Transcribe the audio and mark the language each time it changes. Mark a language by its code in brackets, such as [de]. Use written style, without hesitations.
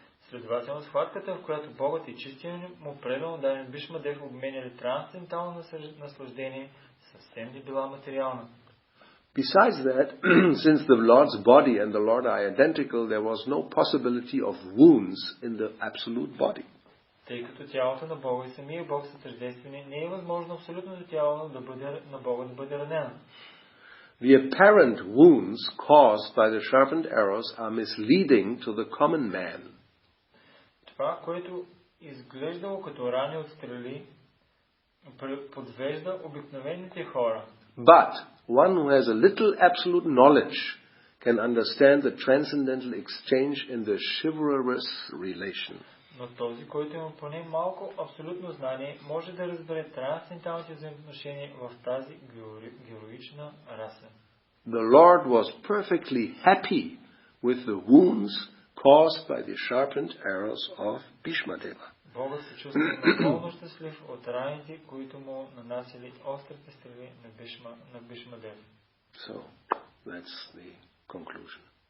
[bg] Следователно, схватката, в която Богът и чистият му преданен Бишма Дев обменяли трансцендентално наслаждение, съвсем не била материална. [en] Besides that, since the Lord's body and the Lord are identical, there was no possibility of wounds in the absolute body. [bg] Тъй като тялото на Бога и самия Бог са тъждествени, не е възможно абсолютното тяло на Бога да бъде ранено. [en] The apparent wounds caused by the sharpened arrows are misleading to the common man. [bg] Това, което изглеждало като рани от стрели, подвежда обикновените хора. [en] But one who has a little absolute knowledge can understand the transcendental exchange in the chivalrous relation. [bg] Но този, който има поне малко абсолютно знание, може да разбере трансценденталните взаимоотношения в тази героична раса. [en] The Lord was perfectly happy with the wounds caused by the sharpened arrows of Bhishma Deva. [bg] Богът се чувства напълно щастлив от раните, които му нанасили острите стрели на Бишма Дев. [en] So, that's the conclusion.